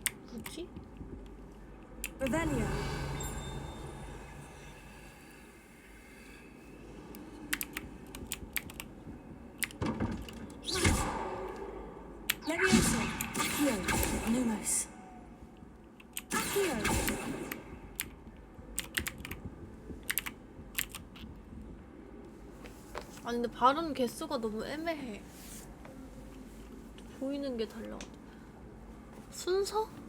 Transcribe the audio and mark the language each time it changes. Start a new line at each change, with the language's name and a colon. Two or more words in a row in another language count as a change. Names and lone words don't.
Korean: 누구지?
Latin: Revelio. Levioso. Accio. Lumos. Accio.
Korean: 아니 근데 발음 개수가 너무 애매해. 보이는 게 달라. 순서?